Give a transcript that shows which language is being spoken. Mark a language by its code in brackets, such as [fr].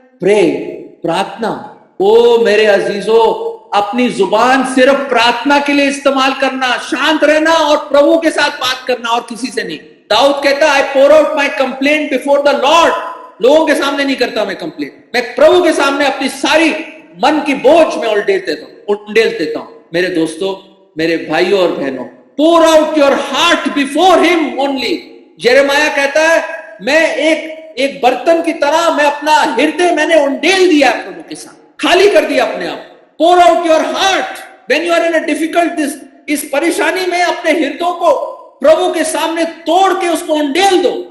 [hi] Pray, प्रार्थना। ओ मेरे अजीजों, अपनी जुबान सिर्फ प्रार्थना के लिए इस्तेमाल करना, शांत रहना और प्रभु के साथ बात करना, और किसी से नहीं। दाऊद कहता है, [en] I pour out my complaint before the lord. [hi] लोगों के सामने नहीं करता मैं कंप्लेंट, मैं प्रभु के सामने अपनी सारी मन की बोझ में उंडेल देता हूं। मेरे दोस्तों, मेरे भाइयों और बहनों, [en] pour out your heart before him only। [hi] यिर्मयाह कहता है, मैं एक बर्तन की तरह, मैं अपना हृदय मैंने उंडेल दिया प्रभु के साथ, खाली कर दिया अपने आप। [en] pour out your heart when you are in a difficult this, [hi] इस परेशानी में अपने हृदयों को प्रभु के सामने तोड़ के उसको उंडेल दो।